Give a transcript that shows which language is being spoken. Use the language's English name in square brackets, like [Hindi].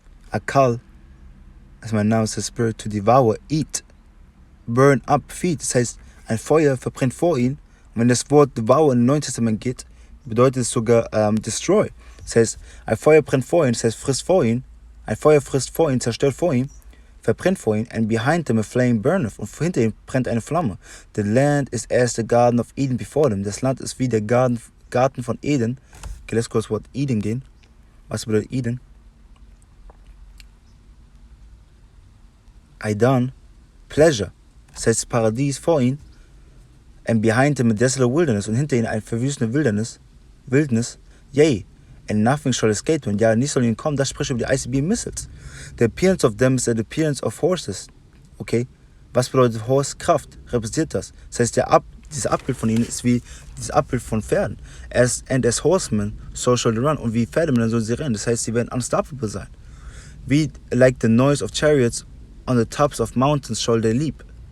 [English] A call, as my now says spirit, to devour, eat, burn up, feed. [German] Das heißt, ein Feuer verbrennt vor ihnen. Und wenn das Wort devour im Neuen Testament geht, bedeutet es sogar destroy. Das heißt, ein Feuer brennt vor ihnen, das heißt, frisst vor ihnen. Ein Feuer frisst vor ihnen, zerstört vor ihnen, verbrennt vor ihnen. [English] And behind them a flame burneth. [German] Und hinter ihnen brennt eine Flamme. [English] The land is as the garden of Eden before them. [German] Das Land ist wie der Garten von Eden. Okay, lass kurz das Wort Eden gehen. Was bedeutet Eden? Aidan, Pleasure. Das heißt, Paradies vor ihnen. [English] And behind them a desolate wilderness. [German] Und hinter ihnen eine verwüstete Wildnis. [English] Yea, and nothing shall escape them. [German] Ja, nichts soll ihnen kommen. Das spricht über die ICB Missiles. [English] The appearance of them is the appearance of horses. [German] Okay? Was bedeutet Horse? Kraft. Repräsentiert das. Das heißt, dieses Abbild von ihnen ist wie dieses Abbild von Pferden. [English] And as horsemen, so shall they run. [German] Und wie Pferdemänner sollen sie rennen. Das heißt, sie werden unstoppable sein. [English] Wie like the noise of chariots on the tops of mountains shall they leap.